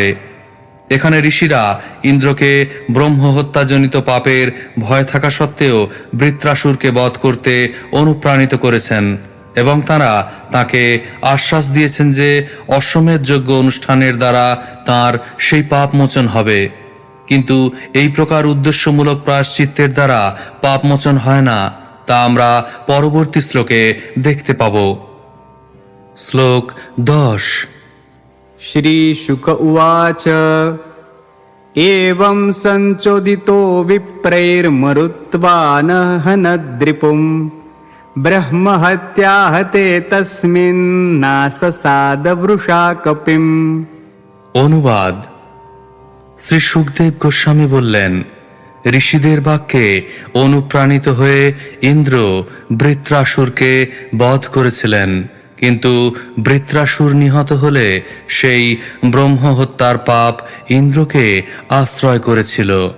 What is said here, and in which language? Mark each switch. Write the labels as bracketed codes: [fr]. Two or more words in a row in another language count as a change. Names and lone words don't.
[bn] এখানে ঋষিরা ইন্দ্রকে ব্রহ্ম হত্যাজনিত পাপের ভয় থাকা সত্ত্বেও বৃত্রাসুরকে বধ করতে অনুপ্রাণিত করেছেন এবং তারা তাকে আশ্বাস দিয়েছেন যে অশ্বমেধ যজ্ঞ অনুষ্ঠানের দ্বারা তার সেই পাপ মোচন হবে। কিন্তু এই প্রকার উদ্দেশ্যমূলক প্রায়শ্চিত্তের দ্বারা পাপ মোচন হয় না, তা আমরা পরবর্তী শ্লোকে দেখতে পাব। শ্লোক 10। [sa] श्रीशुक उवाच एवं सञ्चोदितो विप्रैर्मरुत्वानहनद्रिपुं ब्रह्महत्याहते तस्मिन्नाससादवृषा कपिम्। [bn] অনুবাদ: শ্রী সুখদেব গোস্বামী বললেন, ঋষিদের বাক্যে অনুপ্রাণিত হয়ে ইন্দ্র বৃত্রাসুরকে বধ করেছিলেন, কিন্তু বৃত্রাসুর নিহত হলে সেই ব্রহ্ম হত্যার পাপ ইন্দ্রকে আশ্রয় করেছিল।